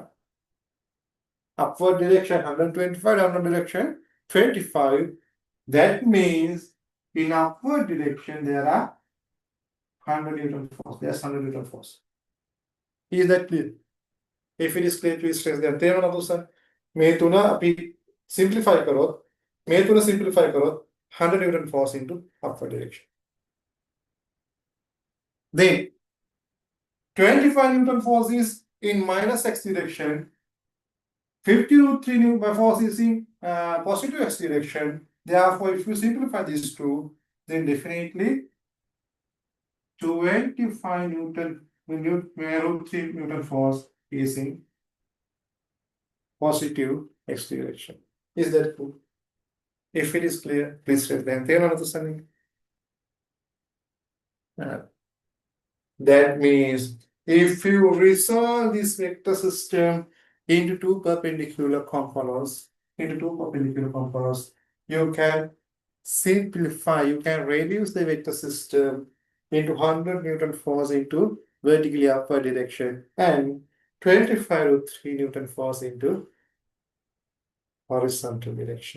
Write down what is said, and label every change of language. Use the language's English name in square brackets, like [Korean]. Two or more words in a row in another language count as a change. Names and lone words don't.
[English] Upward direction 125, downward direction 25. That means in upward direction there are 100 Newton force. There's 100 Newton force. Is that clear? If it is clear, please raise the hand. [Sinhala] තේරෙනවද දුසන්? මේ තුන අපි simplify කරොත්, මේ තුන simplify කරොත් [English] 100 Newton force into upward direction. Then 25 Newton force is in minus x direction. 50 root 3 Newton force is in positive x direction. Therefore, if you simplify these two, then definitely 25 Newton root 3 Newton force is in positive x direction. Is that cool? If it is clear, please raise the hand. [Sinhala] තේරෙනවද සන්නේ? [English] That means if you resolve this vector system into two perpendicular components, you can simplify, you can reduce the vector system into 100 Newton force into vertically upward direction and 25 root 3 Newton force into horizontal direction.